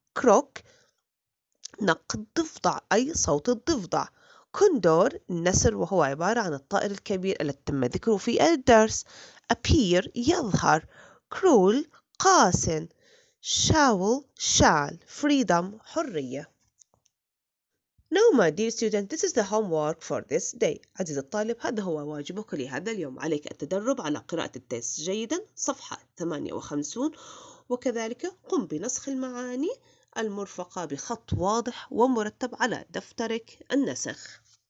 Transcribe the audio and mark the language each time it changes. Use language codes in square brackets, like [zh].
[ar] crook نق الضفدع أي صوت الضفدع. كوندور النسر وهو عبارة عن الطائر الكبير الذي تم ذكره في الدرس. appear يظهر. cruel قاس. shawl شال. freedom حرية. [en] Now my dear student, this is the homework for this day. [ar] عزيزي الطالب، هذا هو واجبك لهذا اليوم. عليك التدرب على قراءة التست جيدا صفحة 58 وكذلك قم بنسخ المعاني المرفقة بخط واضح ومرتب على دفترك النسخ.